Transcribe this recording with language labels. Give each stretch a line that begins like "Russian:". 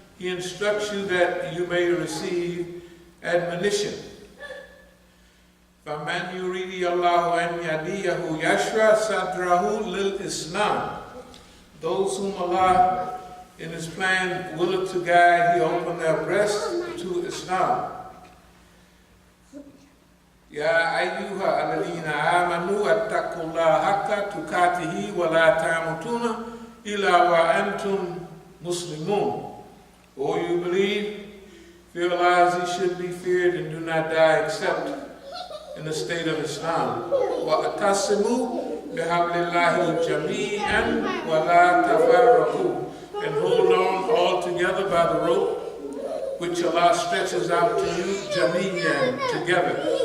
English: He instructs you that you may receive admonition.
Arabic: فَمَنْ يُرِيدِ اللَّهُ أَنْ يَهْدِيَهُ يَشْرَحْ صَدْرَهُ لِلْإِسْلَامِ.
English: Those whom Allah in His plan willeth to guide, He opened their breasts to Islam.
Arabic: يا أيها الذين آمنوا اتقوا الله حق تقاته ولا تموتن إلا وأنتم مسلمون.
English: O you believe, fear Allah as He should be feared, and do not die except in the state of Islam.
Arabic: وَأَتَصِمُوا بِحَبْلِ اللَّهِ جَمِيعًا وَلَا تَفَرَّقُوا.
English: And hold on all together by the rope which Allah stretches out to you, جَمِيعًا, together.